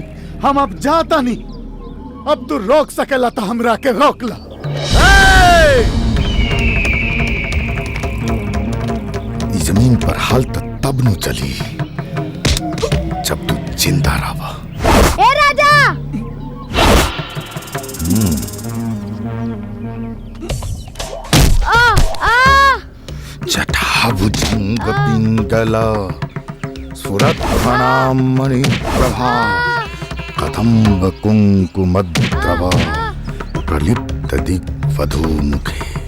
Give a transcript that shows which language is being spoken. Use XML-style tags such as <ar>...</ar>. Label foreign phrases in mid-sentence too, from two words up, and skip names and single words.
<bho>हम अब जाता नहीं, अब तू रोक सकेला तो हमरा के रोक ला। इस जमीन पर हाल तब नु चली जब तू जिंदा रहा। ए राजा</bho> <sa>जटाभुजंग पिंगला सुरत प्रणाम मणि प्रभा कदम्ब कुंकुमद्रव प्रलिप्त दिग्वधू मुखे</sa>